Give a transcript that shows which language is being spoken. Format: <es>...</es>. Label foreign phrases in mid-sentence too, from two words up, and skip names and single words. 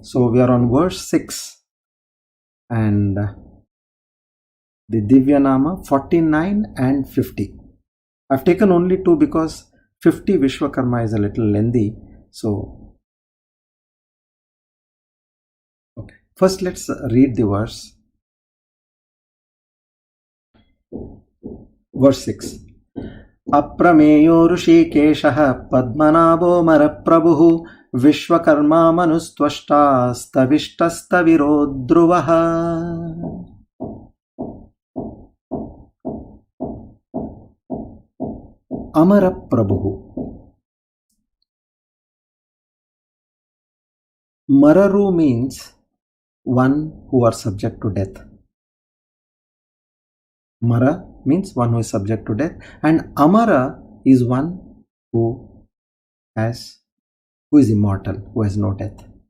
<en>So we are on verse 6 and the Divyanama 49 and 50. I've taken only 2 because 50 Vishwakarma is a little lengthy. So, okay. First let's read the verse. Verse 6.</en> <sa>Aprameyo Rishikeshaha Padmanabho Maraprabhu Vishwakarma Manustvashta Stavishtastaviro Dhruvaha. Amara Prabhu.</sa> <en>Mararu means one who are subject to death. Mara means one who is subject to death, and Amara is one who is immortal, who has no death.</en>